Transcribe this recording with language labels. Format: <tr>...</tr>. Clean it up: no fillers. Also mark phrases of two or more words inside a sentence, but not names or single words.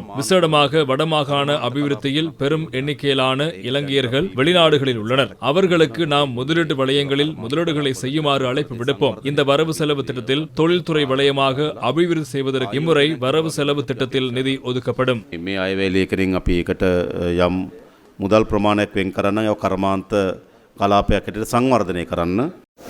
<ta>விசேடமாக வடமாகாண அபிவிருத்தியில் பெரும் எண்ணிக்கையிலான இலங்கையர்கள் வெளிநாடுகளில் உள்ளனர். அவர்களுக்கு நாம் முதலீட்டு வலயங்களில் முதலீடுகளை செய்யுமாறு அழைப்பு விடுப்போம். இந்த வரவு செலவு திட்டத்தில் தொழில்துறை வலயமாக அபிவிருத்தி செய்வதற்கு இம்முறை வரவு செலவு திட்டத்தில் நிதி ஒதுக்கப்படும்.</ta> <si>මේ අයවැයේකරින් අපි ඒකට යම් මුදල් ප්‍රමාණයක් වෙන් කරන්න, ඒ කර්මාන්ත කලාපයක් හැටියට සංවර්ධනය කරන්න</si>